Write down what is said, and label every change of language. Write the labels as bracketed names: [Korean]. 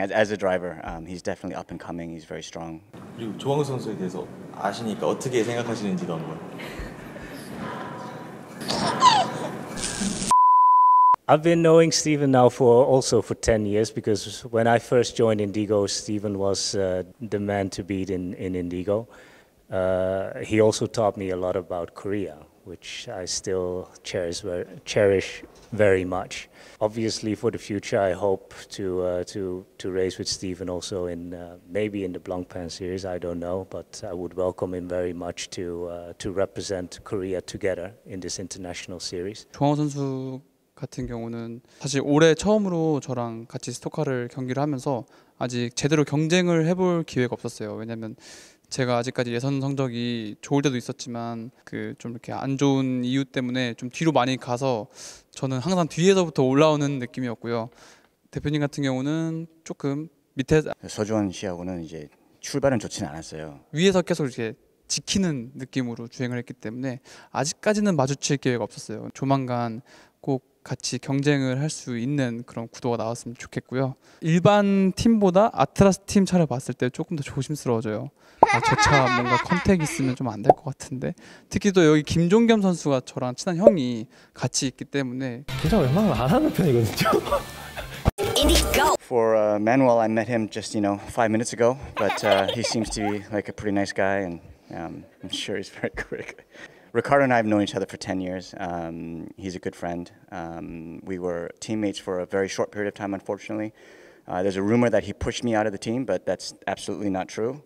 [English] As a driver, he's definitely up and coming. He's very strong. [Korean] 그리고 조광우 선수에 대해서 아시니까 어떻게 생각하시는지도 한번. [English] I've been knowing Stephen now for 10 years, because when I first joined Indigo, Stephen was the man to beat in Indigo. He also taught me a lot about Korea, which I still cherish very much. Obviously, for the future, I hope to race with Stephen also in maybe in the Blancpain series. I don't know, but I would welcome him very much to represent Korea together in this international series. [Korean] 조광호 선수 같은 경우는 사실 올해 처음으로 저랑 같이 스토카를 경기를 하면서 아직 제대로 경쟁을 해볼 기회가 없었어요. 왜냐면 제가 아직까지 예선 성적이 좋을 때도 있었지만 그 좀 이렇게 안 좋은 이유 때문에 좀 뒤로 많이 가서 저는 항상 뒤에서부터 올라오는 느낌이었고요. 대표님 같은 경우는 조금 밑에 서주원 씨하고는 이제 출발은 좋지는 않았어요. 위에서 계속 이렇게 지키는 느낌으로 주행을 했기 때문에 아직까지는 마주칠 기회가 없었어요. 조만간 꼭 같이 경쟁을 할 수 있는 그런 구도가 나왔으면 좋겠고요. 일반 팀보다 아트라스 팀 차를 봤을 때 조금 더 조심스러워져요. 저 차 뭔가 컨택 있으면 좀 안 될 것 같은데, 특히 또 여기 김종겸 선수가 저랑 친한 형이 같이 있기 때문에 긴장 웬만하면 안 하는 편이거든요. [English] For Manuel, I met him just 5 minutes ago, but he seems to be like a pretty nice guy, and I'm sure he's very quick. Ricardo and I have known each other for 10 years. He's a good friend. We were teammates for a very short period of time, unfortunately. There's a rumor that he pushed me out of the team, but that's absolutely not true.